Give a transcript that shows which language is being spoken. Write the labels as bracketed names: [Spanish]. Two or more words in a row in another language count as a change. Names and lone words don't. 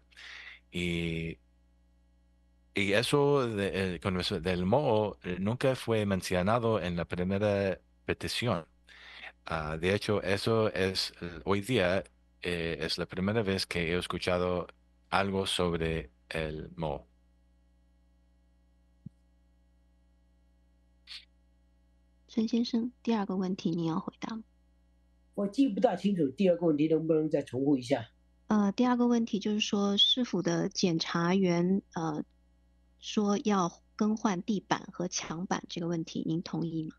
[Spanish] Y, y eso con eso del moho nunca fue mencionado en la primera petición. De hecho, eso es hoy día es la primera vez que he escuchado algo sobre el moho. [Chinese] 陈先生，第二个问题你要回答吗？我记不大清楚，第二个问题能不能再重复一下？第二个问题就是说，市府的检察员说要更换地板和墙板这个问题，您同意吗？